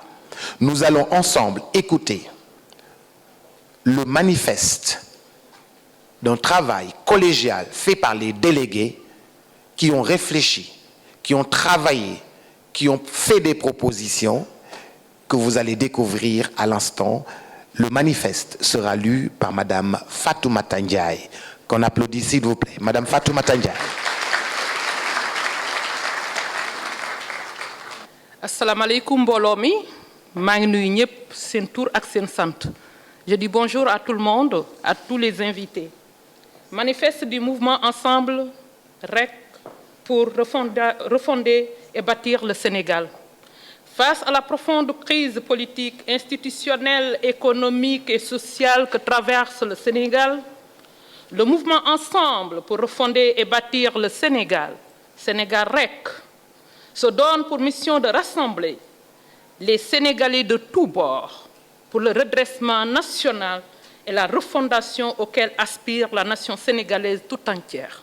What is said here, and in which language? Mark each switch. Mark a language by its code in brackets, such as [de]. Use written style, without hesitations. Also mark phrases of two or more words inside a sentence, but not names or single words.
[fr] Nous allons ensemble écouter le manifeste d'un travail collégial fait par les délégués qui ont réfléchi, qui ont travaillé, qui ont fait des propositions que vous allez découvrir à l'instant. Le manifeste sera lu par Madame Fatoumata Ndiaye. Qu'on applaudit s'il vous plaît. Madame Fatoumata Ndiaye. [ar] Assalamu alaikum mbolomi. [wo] maa ngi nuyu ñëpp seen tur ak seen sant. [fr] Je dis bonjour à tout le monde, à tous les invités. Manifeste du mouvement Ensemble REC pour refonder et bâtir le Sénégal. Face à la profonde crise politique, institutionnelle, économique et sociale que traverse le Sénégal, le mouvement Ensemble pour refonder et bâtir le Sénégal, Sénégal REC, se donne pour mission de rassembler les Sénégalais de tous bords pour le redressement national et la refondation auquel aspire la nation sénégalaise tout entière.